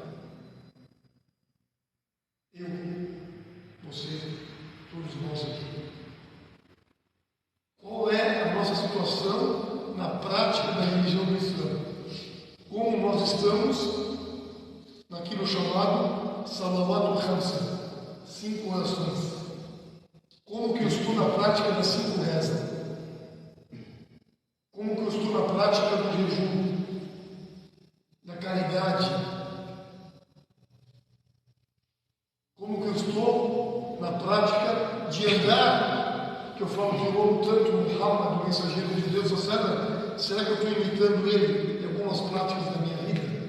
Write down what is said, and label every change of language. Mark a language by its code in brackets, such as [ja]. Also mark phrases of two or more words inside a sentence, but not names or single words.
[pt] Eu, você, todos nós aqui. Qual é a nossa situação na prática da religião cristã? Como nós estamos naquilo chamado [ar] صلوات الخمسة, [pt] 5 orações. Como que eu estou na prática das 5 rezas? Como que eu estou na prática do jejum, da caridade? Como que eu estou na prática de andar, que eu falo que eu amo tanto o Muhammad, o mensageiro de Deus, será que eu estou imitando ele em algumas práticas da minha vida?